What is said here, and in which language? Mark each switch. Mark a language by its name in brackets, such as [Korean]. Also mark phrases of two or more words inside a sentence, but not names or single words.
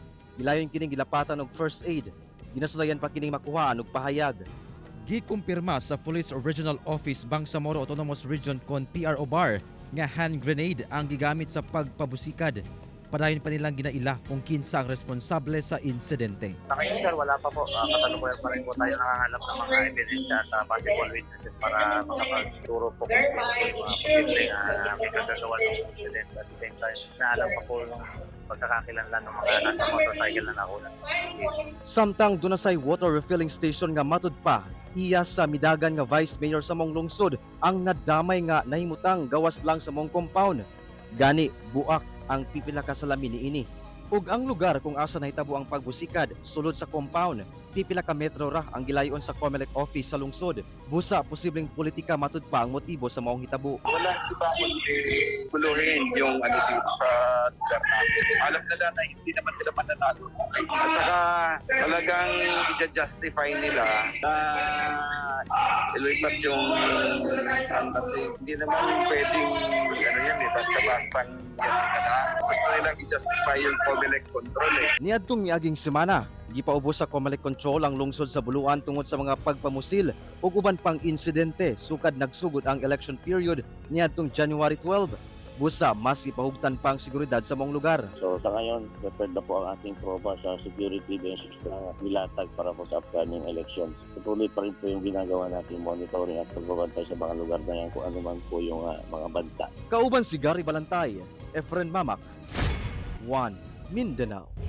[Cebuano] Gilayon kining gilapatan og first aid. Ginasulayan pa kining makuhaan og pahayag. Gikumpirma sa Police Regional Office Bangsamoro Autonomous Region kon PRO Bar nga [English] hand grenade [Cebuano] ang gigamit sa pagpabusikad. Padayon pa nilang ginaila kung kinsa ang responsable sa insidente. [Filipino] Sa ngayon sir, wala pa po. Kasalukuyan pa rin po tayo nangangalap ng mga ebidensya at [English] possible witnesses [Filipino] para makapagturo po kung sino po yung mga posibleng may kagagawa ng incident. [English] At the same time, [Filipino] naalam pa po yung pagkakakilanlan ng mga nasa motorcycle na nakunan. [Cebuano] Samtang dunasay [English] water refilling station [Cebuano] nga matud pa, iya sa midagan nga Vice Mayor sa mong lungsod ang nadamay nga nahimutang gawas lang sa mong compound. Gani, buak ang pipila ka salamin niini. Ug ang lugar kung asa nahitabo ang pagbusikad sulod sa compound, pipila ka metro ra ang gilayon sa COMELEC office sa lungsod. Busa posibleng politika matud pa ang motibo sa maong hitabo. [Filipino] Wala iba kundi guluhin yung dito sa lugar natin. Alam nila na hindi naman sila mananalo. At saka talagang i-justify nila na iluipat yung kasi hindi naman pwedeng basta-bastang gusto nilang i-justify yung [English] COMELEC control [Cebuano] Niadtong miaging semana, gipaubos sa [English] COMELEC control [Cebuano] ang lungsod sa Buluan tungod sa mga pagpamusil ug uban pang insidente sukad nagsugod ang [English] election period [Cebuano] niadtong January 12. Busa mas ipahugtan pang seguridad sa mong lugar. [Filipino] So sa ngayon, prepared na po ang ating tropa sa [English] security benches [Filipino] na nilatag para po sa [English] upcoming elections. [Filipino] Patuloy pa rin po yung ginagawa nating monitoring at pagbabantay sa mga lugar na yan kung ano man po yung mga banta. [Cebuano] Kauban si Gary Balantay, Efren Mamak, One Mindanao.